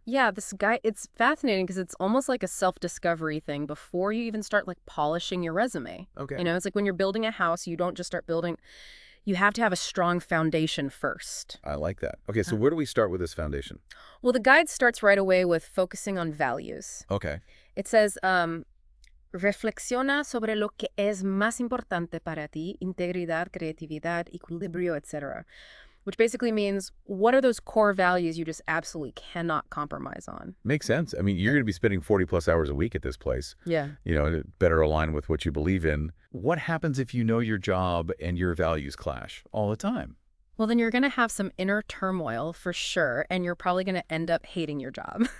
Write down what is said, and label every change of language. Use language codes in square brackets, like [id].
[en] Yeah, this guy, it's fascinating because it's almost like a self-discovery thing before you even start like polishing your resume. Okay. It's like when you're building a house, you don't just start building, you have to have a strong foundation first. I like that. Okay, so Uh, where do we start with this foundation? Well, the guide starts right away with focusing on values. Okay. It says, [es] reflexiona sobre lo que es más importante para ti, integridad, creatividad, equilibrio, etc. [en] Which basically means, what are those core values you just absolutely cannot compromise on? Makes sense. I mean, you're going to be spending 40 plus hours a week at this place. Yeah. To better align with what you believe in. What happens if you know your job and your values clash all the time? Well, then you're going to have some inner turmoil for sure, and you're probably going to end up hating your job.